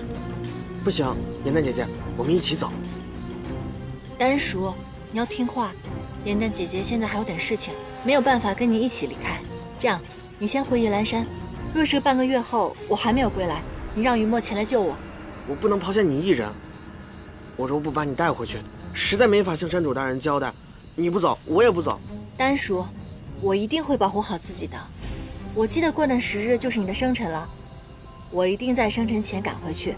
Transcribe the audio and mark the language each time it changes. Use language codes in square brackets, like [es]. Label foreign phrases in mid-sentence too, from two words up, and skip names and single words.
[zh] 不行，嚴淡姐姐，我們一起走。丹叔，你要聽話。嚴淡姐姐現在還有點事情，沒有辦法跟你一起離開。這樣，你先回夜闌山。若是半個月後我還沒有歸來，你讓雨墨前來救我。我不能拋下你一人。我若不把你帶回去，實在沒法向山主大人交代。你不走，我也不走。丹叔，我一定會保護好自己的。我記得過段時日就是你的生辰了，我一定在生辰前趕回去。